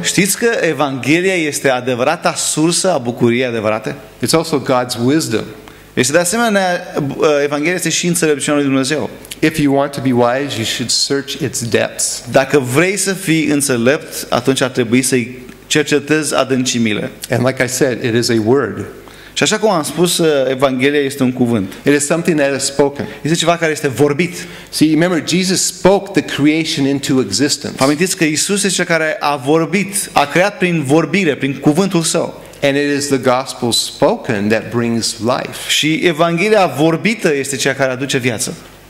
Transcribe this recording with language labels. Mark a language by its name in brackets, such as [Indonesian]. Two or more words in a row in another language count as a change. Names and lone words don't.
[Romanian] Știți că Evanghelia este adevărata sursă a bucuriei adevărate? [English] It's also God's wisdom. [Romanian] Este de asemenea, Evanghelia este și înțelepciunea lui Dumnezeu. [English] If you want to be wise, you should search its depths. [Romanian] Dacă vrei să fii înțelept, atunci ar trebui să-i cercetezi adâncimile. [English] And like I said, it is a word. [Romanian] Și așa cum am spus, Evanghelia este un cuvânt. [English] It is something that is spoken. [Romanian] Este ceva care este vorbit. [English] See, remember, Jesus spoke the creation into existence. [Romanian] Amintiți că Isus este cel care a vorbit, a creat prin vorbire, prin cuvântul său. [English] And it is the gospel spoken that brings life. [Romanian] Și Evanghelia vorbită este cea care aduce viață.